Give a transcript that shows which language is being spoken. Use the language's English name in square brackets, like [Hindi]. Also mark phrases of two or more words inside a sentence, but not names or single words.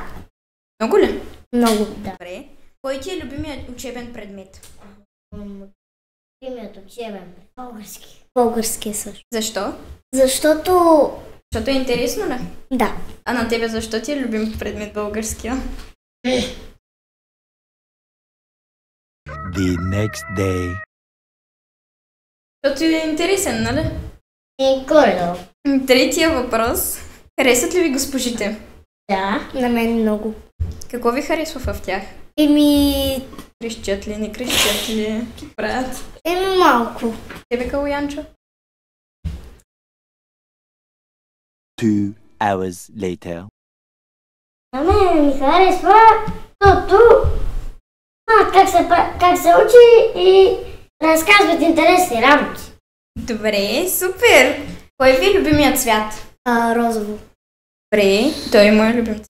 [Bulgarian] Много ли? Много, да. Добре. Кой ти е любимият учебен предмет? Любимият учебен. Български. Български също. Защо? Защото... Защото е интересно ли? Да. А на тебе защо ти е любим предмет българския? [English] The next day. [Bulgarian] Защото е интересен, нали? Горе-долу. Третия въпрос. Харесват ли ви госпожите? Да, на мен много. Какво ви харесва в тях? Крещят ли, не крещят ли? Какво правят? Малко. Тебе, Калоянчо? [English] 2 hours later. [Bulgarian] На мен ми харесва, защото как се учи и разказват интересни работи. Добре, супер! Кой ви е любимият цвят? Розово. Добре, той е мой любим цвят.